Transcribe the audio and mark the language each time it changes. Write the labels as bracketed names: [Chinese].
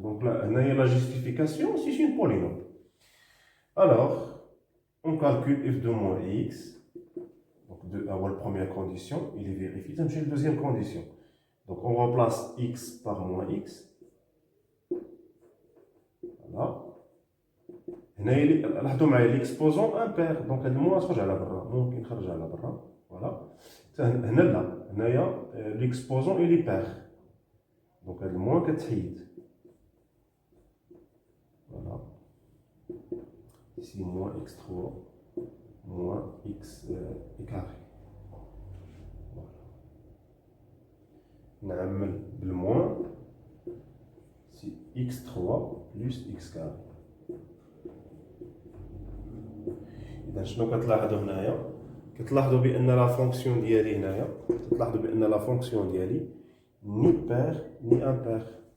[French] Donc là, on a la justification, c'est une polynôme. Alors, on calcule f de moins x. Donc, la première condition, il est vérifié. C'est la deuxième condition. Donc, on remplace x par moins x. Voilà. [Arabic] لاحظوا معايا [French] l'exposant impair. [Arabic] Donc, هاد الموان تخرج على برا، ممكن يخرج على برا. [French] Voilà. [Arabic] هنا لا، هنايا [French] l'exposant il est pair. [Arabic] Donc, هاد الموان كتحيد. [French] Voilà. Ici, moins x3 moins x carré. [Arabic] نعمل بالموان سي x3 بلس x كاري. إذا شنو كتلاحظوا هنايا؟ كتلاحظوا بأن لا فونكسيون ديالي هنايا، كتلاحظوا بأن لا فونكسيون ديالي ني بير ني امبير.